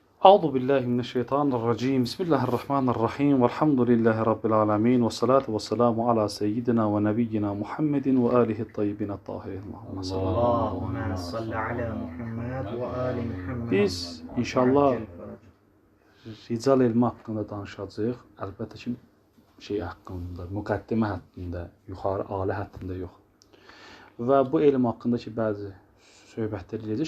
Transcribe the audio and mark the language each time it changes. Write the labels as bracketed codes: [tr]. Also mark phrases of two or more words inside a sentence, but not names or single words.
[ar] أعوذ بالله من الشيطان الرجيم. بسم الله الرحمن الرحيم. والحمد لله رب العالمين والصلاة والسلام على سيدنا ونبينا محمد وآله طيبين طاهرين. اللهم صل على محمد وآل محمد. [az] Biz inşallah rical elmi haqqında danışacağıq. Əlbəttə ki, şey haqqında, müqəddimə haqqında, yuxarı ali haqqında yox. Və bu elm haqqında ki, bəzi söhbətlər edəcək.